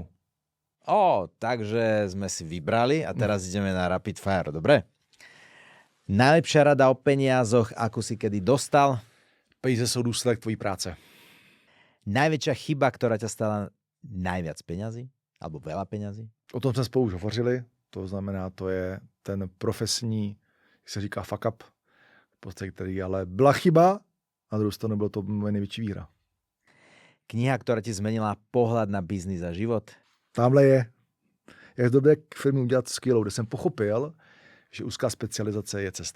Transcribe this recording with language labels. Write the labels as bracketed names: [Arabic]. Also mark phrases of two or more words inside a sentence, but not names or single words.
[Slovak] Takže sme si vybrali a teraz ideme na [English] Rapid Fire, [Slovak] dobre? Najlepšia rada o peniazoch, akú si kedy dostal? [Czech] Peníze sú důsledek tvojí práce. [Slovak] Najväčšia chyba, ktorá ťa stala najviac peňazí? Alebo veľa peňazí? [Czech] O tom jsme spolu už hovořili. To znamená, to je ten profesní, jak se říká, [English] fuck up, [Czech] v podstatě, který ale byla chyba a na druhou stranu bylo to moje největší výhra. [Slovak] Kniha, ktorá ti zmenila pohľad na biznis a život? [Czech] Tamhle je, jak dobré firmy udělat skvělou, kde jsem pochopil, že úzká specializace je cesta.